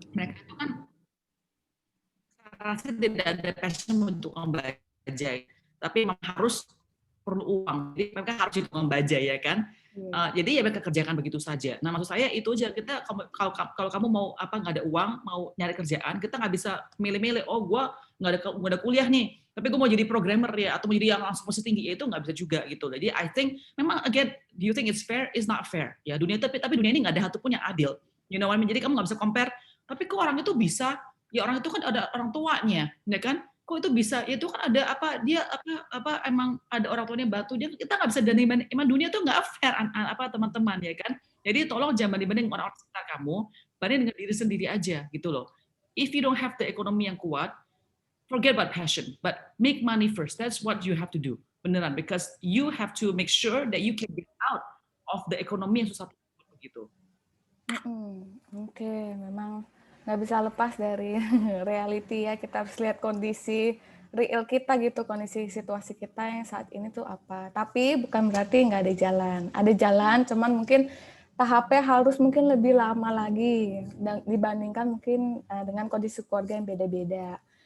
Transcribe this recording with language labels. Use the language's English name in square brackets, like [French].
[Indonesian] Mereka itu kan saya rasa tidak ada passion untuk tukang bajai, tapi memang harus perlu uang, jadi mereka harus jadi tukang bajai ya kan. Jadi ya mereka kerjakan begitu saja. Nah maksud saya itu aja, kita kalau kamu mau nggak ada uang, mau nyari kerjaan, kita nggak bisa milih-milih. Oh gue nggak ada kuliah nih, tapi gue mau jadi programmer ya, atau mau jadi yang langsung posisi tinggi ya, itu nggak bisa juga gitu. [English] Jadi I think memang again, do you think it's fair? It's not fair. [Indonesian] Ya dunia tapi dunia ini nggak ada satu pun yang adil. [English] You know what I mean? [Indonesian] Jadi kamu nggak bisa compare. Tapi kok orang itu bisa? Ya orang itu kan ada orang tuanya, ya kan? Kok itu bisa? Itu kan ada emang ada orang tuanya batu, dia kita nggak bisa banding, emang dunia tuh nggak fair teman-teman ya kan. Jadi tolong jangan banding orang sekitar kamu, banding dengan diri sendiri aja gitu loh. [English] If you don't have the ekonomi yang kuat, forget about passion, but make money first. That's what you have to do, beneran, because you have to make sure that you can get out of the [Indonesian] ekonomi yang susah begitu. Oke, memang nggak bisa lepas dari reality ya, kita harus lihat kondisi real kita gitu, kondisi situasi kita yang saat ini tuh apa. Tapi bukan berarti nggak ada jalan, cuman mungkin tahapnya harus mungkin lebih lama lagi dibandingkan mungkin dengan kondisi keluarga yang beda-beda.